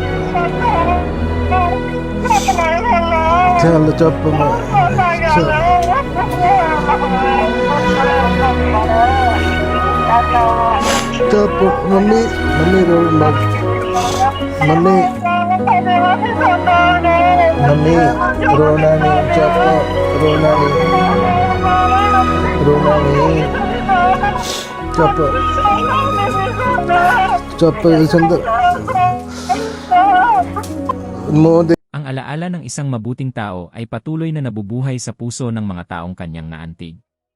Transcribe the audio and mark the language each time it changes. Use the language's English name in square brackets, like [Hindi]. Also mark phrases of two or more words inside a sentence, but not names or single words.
[Punjabi] ਚੱਲ ਚੁੱਪ ਚੁੱਪ ਮੰਮੀ ਰੋਣ ਲੱਗ ਮੰਮੀ ਰੋਣਾ ਨਹੀਂ ਚੁੱਪ ਰੋਣਾ ਨਹੀਂ ਚੁੱਪ ਸੁੰਦਰ ਮੂੰਹ ਦੇ [Filipino] Ang alaala ng isang mabuting tao ay patuloy na nabubuhay sa puso ng mga taong kanyang naantig.